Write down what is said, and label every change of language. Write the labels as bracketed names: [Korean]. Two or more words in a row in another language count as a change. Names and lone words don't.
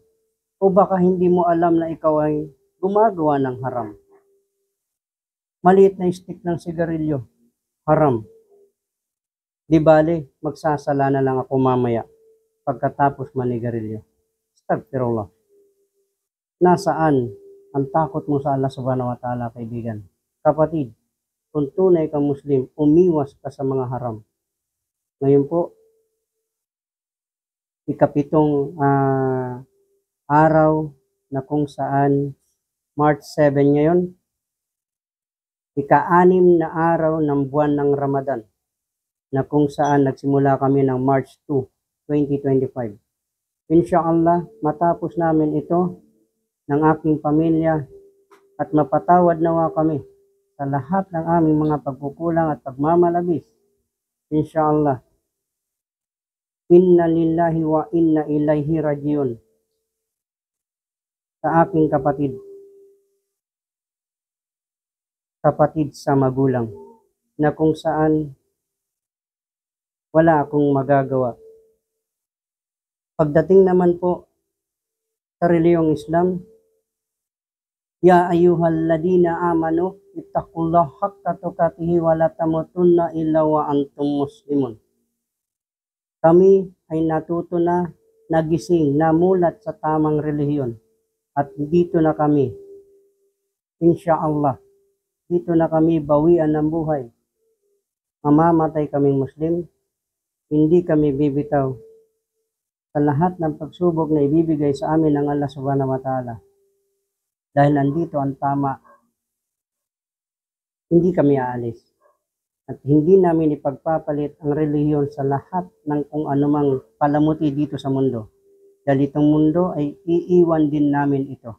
[Filipino] O baka hindi mo alam na ikaw ay gumagawa ng haram. Maliit na stick ng sigarilyo, haram. Di bale, magsasala na lang ako mamaya pagkatapos manigarilyo. Astagfirullah. Nasaan ang takot mo sa Allah [Arabic] سبحانه وتعالى, [Filipino] kaibigan? Kapatid, kung tunay kang Muslim, umiwas ka sa mga haram. Ngayon po, ikapitong araw na kung saan March 7 ngayon, ika-6 na araw ng buwan ng Ramadan na kung saan nagsimula kami ng March 2, 2025. Insyaallah, matapos namin ito ng aking pamilya at mapatawad nawa kami sa lahat ng aming mga pagkukulang at pagmamalabis. Insyaallah. [Arabic] إنا لله وإنا إليه راجعون. [Filipino] Sa aking kapatid sa magulang, na kung saan wala akong magagawa. Pagdating naman po sa reliyong Islam, [Arabic] يا أيها الذين آمنوا اتقوا الله حق تقاته ولا تموتن إلا وأنتم مسلمون. [Filipino] Kami ay natuto na, nagising, namulat sa tamang relihiyon. At dito na kami, insyaallah, dito na kami bawian ng buhay. Mamamatay kaming Muslim, hindi kami bibitaw sa lahat ng pagsubok na ibibigay sa amin ng Allah [Arabic] سبحانه وتعالى. [Filipino] Dahil nandito ang tama, hindi kami aalis. At hindi namin ipagpapalit ang relihiyon sa lahat ng kung anumang palamuti dito sa mundo. Dahil itong mundo ay iiwan din namin ito.